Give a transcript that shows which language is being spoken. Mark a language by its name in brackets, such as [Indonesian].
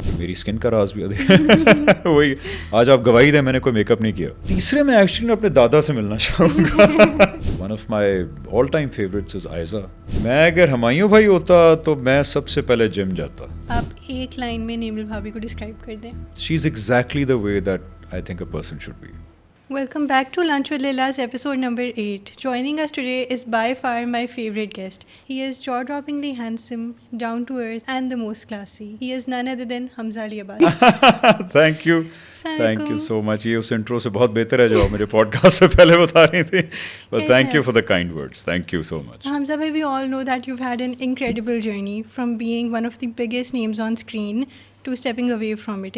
[Urdu] میری اسکن کا راز بھی وہی. آج آپ گواہی دیں میں نے کوئی میک اپ نہیں کیا. تیسرے میں ایکچولی اپنے دادا سے ملنا چاہوں گا. [English] one of my all time favourites is [Urdu] آئزہ. میں اگر ہمایوں بھائی ہوتا تو میں سب سے پہلے جم جاتا. آپ ایک لائن میں نیمل بھابھی کو ڈسکرائب کر دیں. [English] She is exactly the way that I think a person should be. Welcome back to Lunch with Lilas, episode number 8. Joining us today is by far my favorite guest. He is jaw-droppingly handsome, down to earth, and the most classy. He is none other than Hamza Ali Abbasi. Thank you. Thank you so much. [Urdu] یہ اس intro سے بہت بہتر ہے جو آپ میرے pod cost سے پہلے بتا رہی تھی. [English] But thank you for the kind words. Thank you so much. Hamza bhai, we all know that you've had an incredible journey from being one of the biggest names on screen to stepping away from it.